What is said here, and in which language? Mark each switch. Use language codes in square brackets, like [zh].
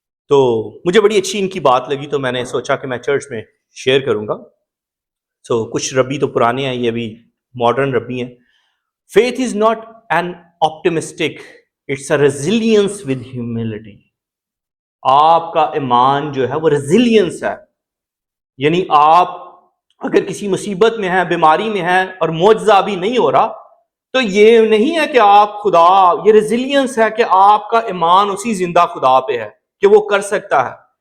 [ur] تو مجھے بڑی اچھی ان کی بات لگی, تو میں نے سوچا کہ میں چرچ میں شیئر کروں گا. سو کچھ ربی تو پرانے ہیں, یہ بھی ماڈرن ربی ہیں. [en] Faith is not an optimistic, it's a resilience with humility. [ur] آپ کا ایمان جو ہے وہ ریزیلینس ہے, یعنی آپ اگر کسی مصیبت میں ہیں, بیماری میں ہیں, اور معجزہ بھی نہیں ہو رہا, تو یہ نہیں ہے کہ آپ خدا, یہ ریزیلینس ہے کہ آپ کا ایمان اسی زندہ خدا پہ ہے کہ وہ کر سکتا ہے.